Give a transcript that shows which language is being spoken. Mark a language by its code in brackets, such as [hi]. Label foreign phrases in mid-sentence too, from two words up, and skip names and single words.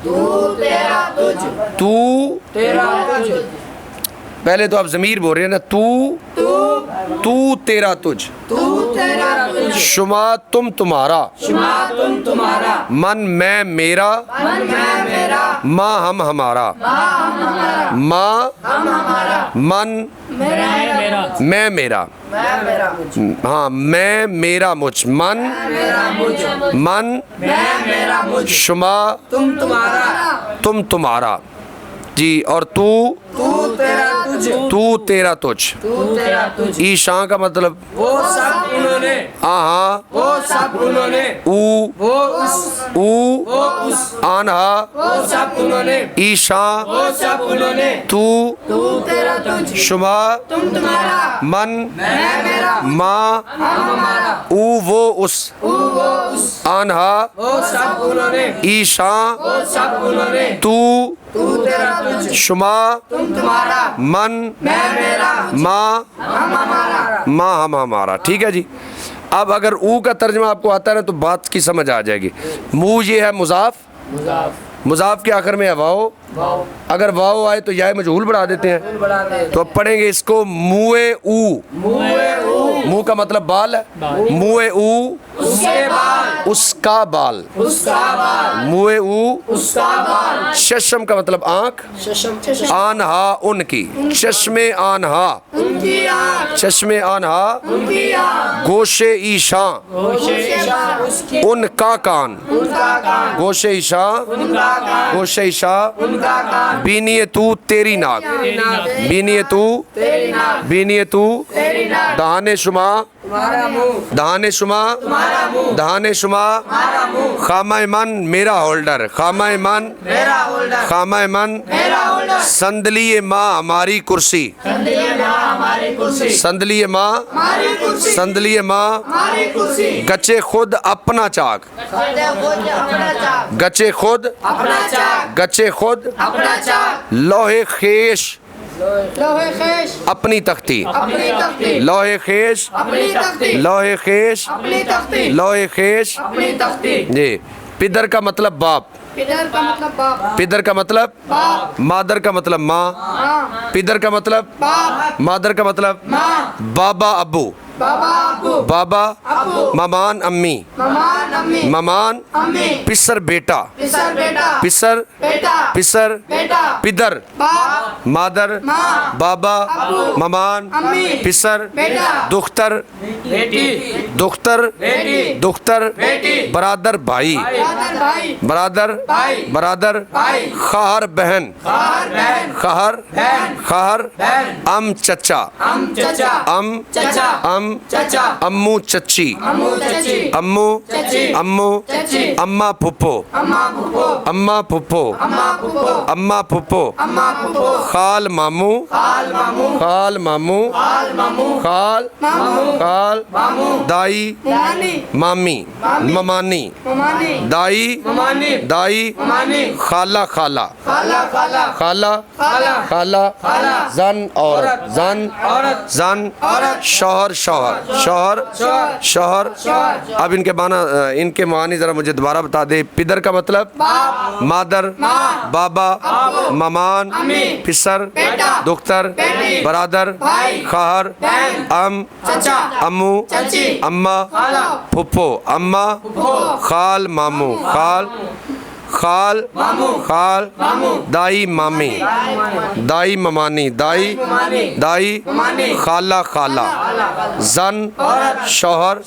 [ur] تو پہلے تو آپ ضمیر بول رہے ہیں نا، [fa] تو تیرا تجھ، شما [ur] تم تمہارا، من میں میرا، ماں ہم ہمارا، ماں من میں میرا، ہاں میں میرا مجھ، من شما تم تمہارا جی، اور تو تیرا تجھ۔ ایشاں کا مطلب آہاں، [fa] او آنہا ایشاں تو شما من ماں او وہ اس، آنہا ایشاں تو شما من ماں [ur] ہم ہمارا۔ ٹھیک ہے جی۔ اب اگر او کا ترجمہ آپ کو آتا ہے نا تو بات کی سمجھ آ جائے گی۔ منہ یہ ہے مضاف، مضاف کے آخر میں ہے واو، اگر واو آئے تو یا مجہول بڑھا دیتے ہیں، تو اب پڑھیں گے اس کو منہ او۔ منہ کا مطلب بال ہے، منہ او اس کا بال، منہ او۔ ششم کا مطلب آنکھ، آنہا ان کی، چشم آنہا، چشم آنہا، گوش ایشاں ان کا کان، گوش ایشاں گوش ایشاں، بینی تو تیری ناک، بینی تو دہانے شما، دہانے شما، خامہ من میرا ہولڈر، خامہ من صندلی ماں ہماری کرسی، صندلی ماں، گچے خود اپنا چاک، گچے خود لوہے خیش اپنی تختی، لوہے خیش جی۔ پدر کا مطلب باپ، پدر کا مطلب مادر کا مطلب ماں، پدر کا مطلب مادر کا مطلب بابا ابو، بابا مامان امی، مامان پسر بیٹا، پسر پدر مادر بابا مامان پسر دختر برادر بھائی، برادر خواہر بہن، خواہر ام چچا، امو چچی، امو اما پھپھو، خال ماموں، خال دائی مامی، ممانی، دائی خالہ، خالہ زن عورت، شوہر شوہر شوہر شوہر. اب ان کے معنی ذرا مجھے دوبارہ بتا دے. پدر کا مطلب مادر، بابا، مامان، پسر، دختر، برادر، خواہر، امو، اما، پھپھو، اما، خال، ماموں، خال، دائی، مامی، دائی، ممانی، دائی، خالہ، زن، شوہر.